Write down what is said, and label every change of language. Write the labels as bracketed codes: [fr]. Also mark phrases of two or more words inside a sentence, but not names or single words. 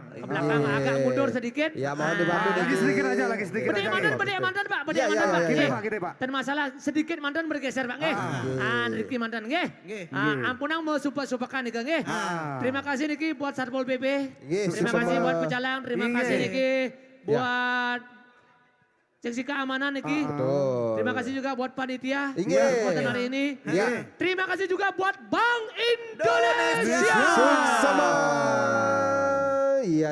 [id] ke belakang agak mundur sedikit. Ya, mohon dibantu Lagi sedikit aja, lagi sedikit [ban] Bedek [id] aja. [ban] mandan Pak, bedek [id] Ya, ya, [ban] mandan Pak. [id] ya, Gini Nggih. Pak, gini Pak. Dan masalah sedikit mandan bergeser Pak nggih. [ban] Niki mandan nggih. [id] Nggih. [ban] Ampunang mau supak-supakan niki nggih. [id] Terima kasih niki buat Satpol PP. Nggih, Terima sama-sama. kasih buat pecalang, terima Nggih. kasih niki buat seksi keamanan niki. Betul. Terima kasih juga buat panitia Nggih. kesempatan hari ini. Ya. Terima kasih juga buat Bank Indonesia. Sama. Iya.